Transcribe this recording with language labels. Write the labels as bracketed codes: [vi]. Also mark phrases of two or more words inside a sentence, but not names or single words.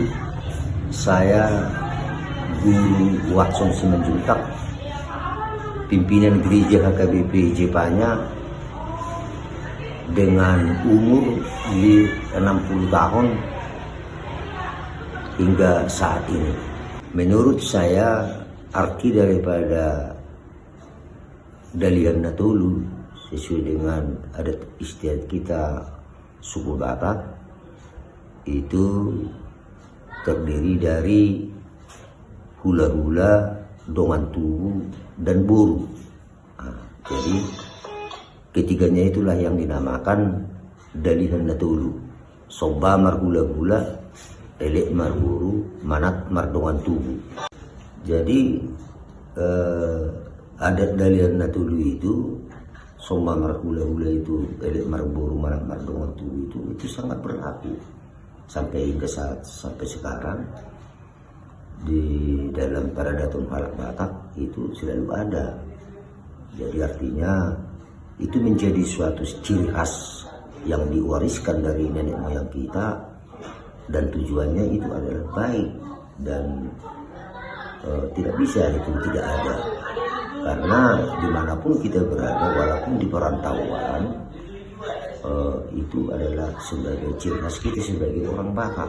[id] Saya Guru Watson Simanjuntak, pimpinan gereja HKBP Jepanya, dengan umur 60 tahun hingga saat ini. Menurut saya, arti daripada Dalihanatolu sesuai dengan adat istiadat kita suku Batak itu terdiri dari hula-hula, [bbc] dongan tubuh, [id] dan boru. Jadi ketiganya itulah yang dinamakan Dalihanatolu. [bbc] Soba Marhula-hula, Elek Marboru, Manat Mardongan Tubuh. [id] Jadi adat Dalihanatolu itu, [bbc] Soba Marhula-hula [id] itu, [bbc] Elek Marboru, Manat Mardongan Tubuh [id] itu sangat berlaku sampai sekarang. Di dalam Paradaton Falak Batak itu selalu ada. Jadi artinya itu menjadi suatu ciri khas yang diwariskan dari nenek moyang kita, dan tujuannya itu adalah baik, dan tidak bisa itu tidak ada, karena dimanapun kita berada, walaupun di perantauan, itu adalah sebagai ciri khas kita sebagai orang Batak.